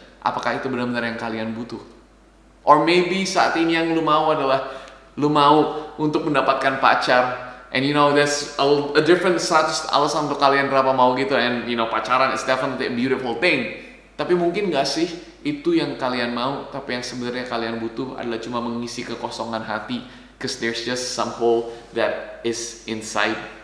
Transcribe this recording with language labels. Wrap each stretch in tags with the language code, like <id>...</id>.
<id>Apakah itu benar-benar yang kalian butuh?</id> <en>Or maybe</en> <id>saat ini yang lu mau adalah lu mau untuk mendapatkan pacar.</id> <en>And you know, there's a different</en> <id>alasan untuk kalian kenapa mau gitu.</id> <en>And you know, pacaran is definitely a beautiful thing.</en> <id>Tapi mungkin gak sih itu yang kalian mau, tapi yang sebenarnya kalian butuh adalah cuma mengisi kekosongan hati.</id> <en>Because there's just some hole that is inside.</en>